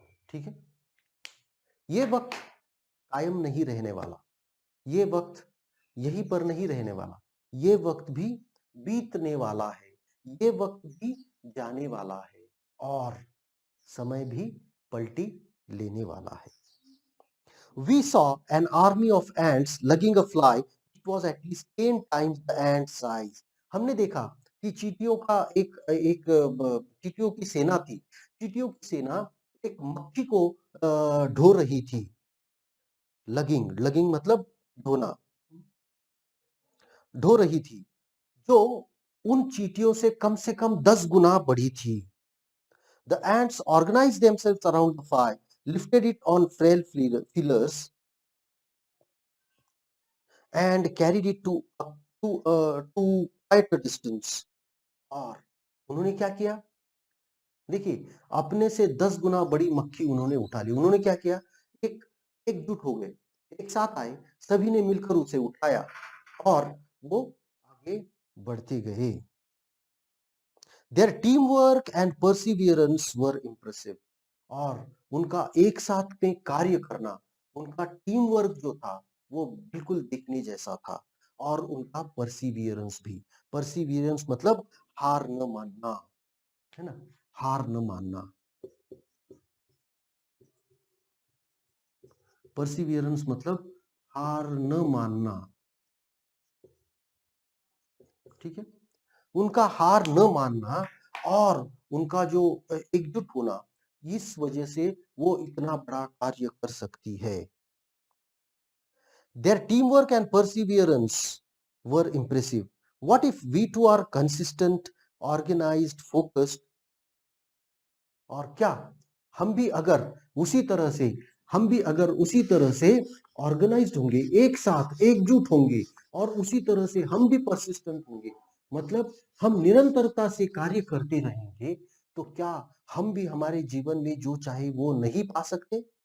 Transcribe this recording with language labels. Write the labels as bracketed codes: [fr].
[hi] ठीक है, ये वक्त कायम नहीं रहने वाला, ये वक्त यहीं पर नहीं रहने वाला, ये वक्त भी बीतने वाला है, ये वक्त भी जाने वाला है और समय भी पलटी लेने वाला है। [en] We saw an army of ants lugging a fly. It was at least 10 times the ant size. [hi] हमने देखा कि चींटियों का चींटियों की सेना थी। चींटियों की सेना एक मक्खी को ढो रही थी। लगिंग लगिंग मतलब ढोना, ढो रही थी, जो उन चींटियों से कम 10 गुना बड़ी थी। [en] The ants organized themselves around the fire, lifted it on frail feelers, and carried it to quite a distance. [hi] और उन्होंने क्या किया? देखिए, अपने से 10 गुना बड़ी मक्खी उन्होंने उठा ली। उन्होंने क्या किया? एक एकजुट हो गए, एक साथ आए, सभी ने मिलकर उसे उठाया और वो आगे बढ़ते गए। [en] Their teamwork and perseverance were impressive. [hi] और उनका एक साथ में कार्य करना, उनका टीम वर्क जो था वो बिल्कुल देखने जैसा था और उनका परसिवियरेंस भी। परसिवियरेंस मतलब हार न मानना, है ना? हार न मानना। परसिवियरेंस मतलब हार न मानना। ठीक है, उनका हार न मानना और उनका जो एकजुट होना, इस वजह से वो इतना बड़ा कार्य कर सकती है। [en] Their teamwork and perseverance were impressive. What if we too are consistent, organized, focused? [hi] और क्या हम भी अगर उसी तरह से हम भी अगर उसी तरह से ऑर्गेनाइज्ड होंगे, एक साथ एकजुट होंगे और उसी तरह से हम भी परसिस्टेंट होंगे, मतलब हम निरंतरता से कार्य करते रहेंगे, तो क्या हम भी हमारे जीवन में जो चाहे वो नहीं पा सकते?